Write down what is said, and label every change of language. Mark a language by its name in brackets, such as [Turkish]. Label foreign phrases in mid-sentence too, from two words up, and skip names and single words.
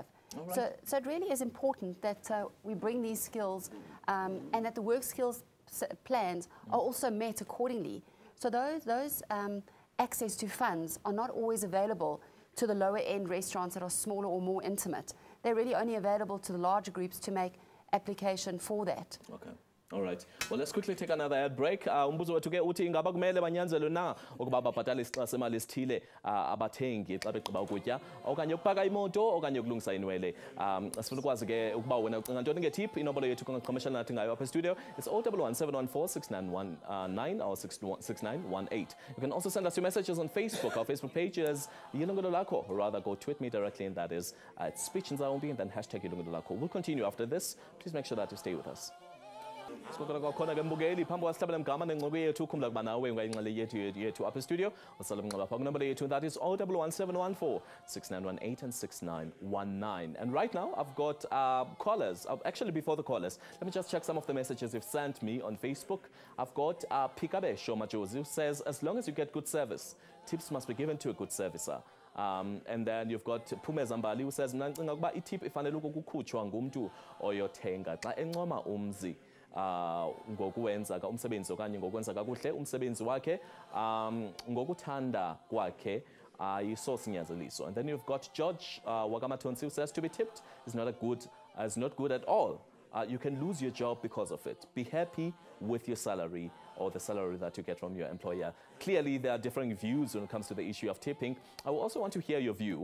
[English] So it really is important that we bring these skills and that the work skills plans are also met accordingly. So those access to funds are not always available to the lower end restaurants that are smaller or more intimate. They're really only available to the larger groups to make application for that. Okay. All right. Well, let's quickly take another ad break. [Xhosa] Umbuzo wethu ke uthi ingaba kumele banyanzelwe na ukuba babhatale isixa semali esithile abathengi xa begqiba ukutya okanye ukupaka imoto okanye ukulungisa inwele. Sifuna ukwazi ke ukuba wena ucinga ntoni ngetip. Inombolo yethu kungaqhomeshana nathi ngayo apha studio. [English] It's 011-714-6919 or 6918. You can also send us your messages on Facebook. Our Facebook page is Yilungelo Lakho, or rather go tweet me directly, and that is speech and then hashtag Yilungelo Lakho. We'll continue after this. Please make sure that you stay with us. [Xhosa] Sikhokhona kwakhona ke mbukeli phambi kwasihlabela mgama nengxoxo yethu ukhumbula kuba nawe ungayingxele yethu apha studio usala mnxeba pha kunombolo yethu, [English] that is 011-714-6918 and 6919. And right now I've got callers. Actually, before the callers, let me just check some of the messages you've sent me on Facebook. I've got Pikabe Shomajozi, who says, as long as you get good service, tips must be given to a good servicer. And then you've got Pumeza Mbali who says, [Xhosa] mna ndicinga ukuba itip ifanele ukukhutshwa ngumntu oyothenga xa encoma umzi ngokwenza umsebenzi okanye ngokwenza kakuhle umsebenzi wakhe ngokuthanda kwakhe ayisosinyanzeliso. [English] And then you've got George Wakamatonsi who says to be tipped is not good at all. You can lose your job because of it. Be happy with your salary or the salary that you get from your employer. Clearly, there are differing views when it comes to the issue of tipping. I also want to hear your view.